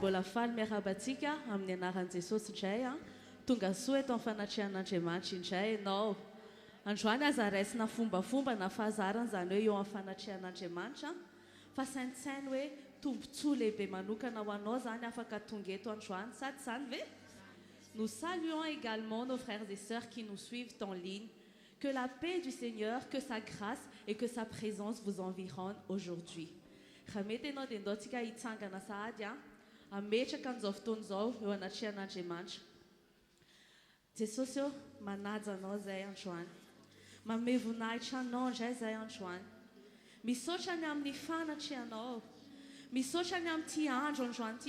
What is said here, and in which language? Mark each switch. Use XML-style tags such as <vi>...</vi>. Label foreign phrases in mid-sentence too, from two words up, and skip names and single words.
<mg>faly miarabantsika amin'ny anaran'i Jesosy indray a tonga soa eto amin'ny fanatrihan'Andriamanitra indray ianao. Androany aza raisina fombafomba na fahazarana zany hoe eo amin'ny fanatrihan'Andriamanitra fa saintsainy hoe tombontsoa lehibe manokana ho anao zany afaka tonga eto androany sady zany ve?</mg> <fr>Nous saluons également nos frères et sœurs qui nous suivent en ligne. Que la paix du Seigneur, que sa grâce et que sa présence vous environnent aujourd'hui.</fr> <mg>Ramety ianao dia ndaontsika hitsangana sahady a ametraka an'izao fotoana izao eo anatrihan'Andriamanitra. Jesosy eo manaja anao zay androany. Manome voninahitra anao indray zay androany. Misaotra ny amin'ny fanatrianao. Misaotra ny amin'ity andro androany ity.</mg>